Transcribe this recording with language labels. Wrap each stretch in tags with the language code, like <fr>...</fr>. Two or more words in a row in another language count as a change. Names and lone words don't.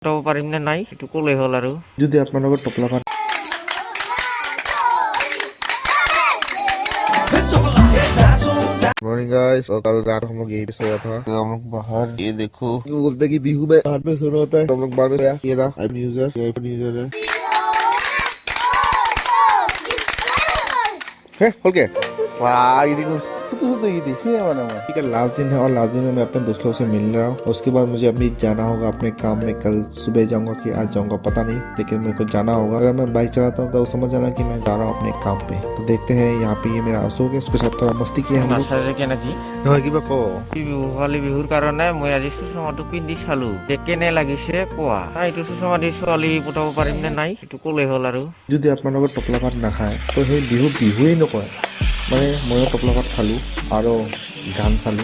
<as>পটাব পাৰিম নে নাই সেইটো ক'লেই হ'ল আৰু যদি আপোনালোকৰ টপলা ভাত</as> <en>morning guys</en> <hi>और कल रात हम लोग यही पे सोया था तो हम लोग बाहर ये देखो बोलते कि बिहू में बाहर में सोना होता है तो हम लोग बाहर में सोया ये रहा न्यूज़र है खोल के वाह ये देखो सुतो ये देखिए ठीक है लास्ट दिन है और लास्ट दिन में मैं अपने दोस्त लोग से मिल रहा हूँ। उसके बाद मुझे अभी जाना होगा अपने काम में। कल सुबह जाऊंगा कि आज जाऊंगा पता नहीं, लेकिन मेरे को जाना होगा। अगर मैं बाइक चलाता हूँ तो समझ जाना कि मैं जा रहा हूँ अपने काम पे। तो देखते हैं यहाँ पे ये मेरा अशोक है, उसके साथ थोड़ा मस्ती किया हम लोग।</hi> <as>নহয় কিবা ক ভোগালী বিহুৰ কাৰণে মই আজি চুচমাটো পিন্ধি চালো কেনে লাগিছে কোৱা এইটো চুচমা দি ছোৱালী পটাব পাৰিম নে নাই সেইটো ক'লেই হ'ল আৰু যদি আপোনালোকৰ টপলা ভাত নাখায় তো সেই বিহুৱেই নকয়। মানে ময়ো টপলা ভাত খালোঁ আৰু গান চালোঁ।</as>